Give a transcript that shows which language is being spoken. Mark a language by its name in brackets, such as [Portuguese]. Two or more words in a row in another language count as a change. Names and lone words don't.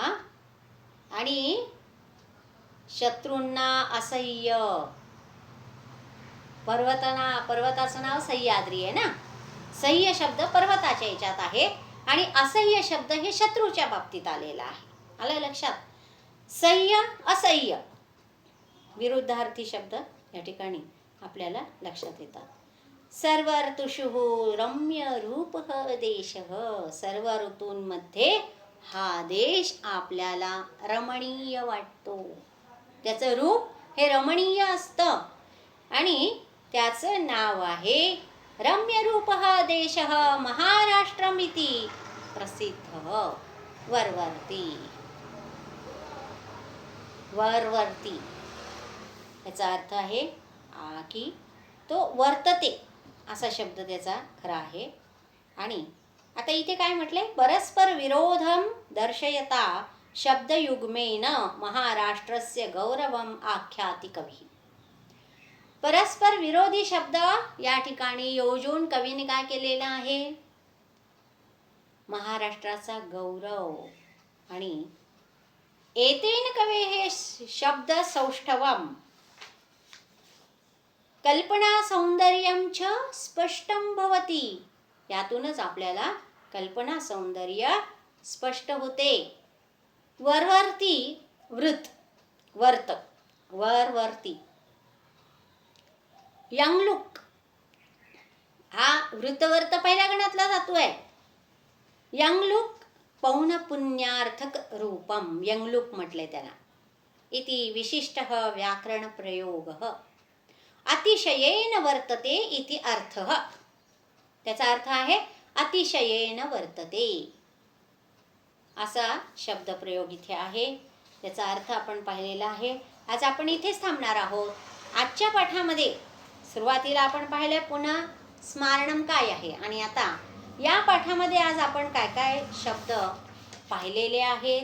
[Marathi] आणि शत्रूंना असह्य, पर्वताचं नाव सह्याद्री आहे ना. सह्य शब्द पर्वताच्या याच्यात आहे आणि असह्य शब्द हे शत्रूच्या बाबतीत आलेला आहे. आलं लक्षात? सह्य असह्य विरुद्धार्थी शब्द या ठिकाणी आपल्याला लक्षात येतात. [Sanskrit] सर्व ऋतुषु रम्य रूपः देशः. [Marathi] सर्व ऋतूंमध्ये हा देश आपल्याला रमणीय वाटतो. त्याचं रूप हे रमणीय असतं आणि त्याचं नाव आहे [Sanskrit] रम्यरूपः देशः महाराष्ट्रमिति प्रसिद्धः वरवर्ती. [Marathi] वरवर्ती याचा अर्थ आहे की तो वर्तते असा शब्द त्याचा खरा आहे. आणि आता इथे काय म्हटले, [Sanskrit] परस्पर विरोधम दर्शयता शब्दयुग्मेन महाराष्ट्रस्य गौरवम आख्याति कवी. [Marathi] परस्पर विरोधी शब्द या ठिकाणी योजून कवीने काय केलेला आहे, महाराष्ट्राचा गौरव. [Sanskrit] आणि एतेन कवे हे शब्द सौष्ठवम कल्पना सौंदर्यम च स्पष्टं भवति. [Marathi] यातूनच आपल्याला कल्पना सौंदर्य स्पष्ट होते. [Sanskrit] वरवर्ती वृत वर्त वरवर्ती. [Marathi] यंगलुक हा वृतवर्त पहिल्या गणातला धातू आहे. [Sanskrit] यंगलुक पौनपुण्यार्थक रूपम [Marathi] यंगलुक म्हटले त्याला. [Sanskrit] इति विशिष्टः व्याकरण प्रयोगः अतिशयेन वर्तते इति अर्थः. [Marathi] त्याचा अर्थ आहे [Sanskrit] अतिशयेन वर्तते [Marathi] असा शब्दप्रयोग इथे आहे. त्याचा अर्थ आपण पाहिलेला आहे. आज आपण इथेच थांबणार आहोत. आजच्या पाठामध्ये सुरुवातीला आपण पाहिले पुन्हा स्मारणम काय आहे, आणि आता या पाठामध्ये आज आपण काय काय शब्द पाहिलेले आहेत.